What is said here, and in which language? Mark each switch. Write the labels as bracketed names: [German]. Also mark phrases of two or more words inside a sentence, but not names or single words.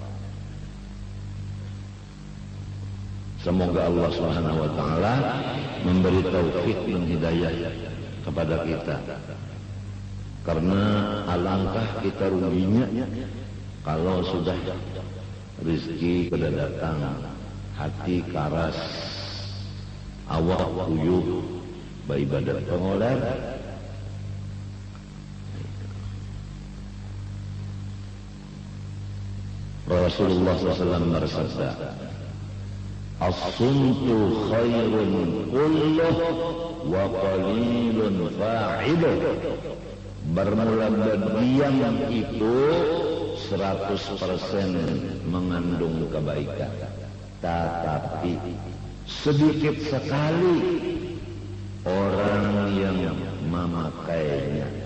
[Indonesian] Semoga Allah [Arabic] Subhanahu wa taala [Indonesian] memberi taufik dan hidayah kepada kita. Karena alangkah kita ruginya kalau sudah rezeki [Banjar] kada datang, hati karas, awak uyuh, [Indonesian] beribadah pengoler. Rasulullah SAW bersabda, [Arabic] as-sumtu khairun kulluh wa qalilun fa'iluh. [Indonesian] Bermula berdiam itu 100% mengandung kebaikan, tetapi sedikit sekali orang yang memakainya.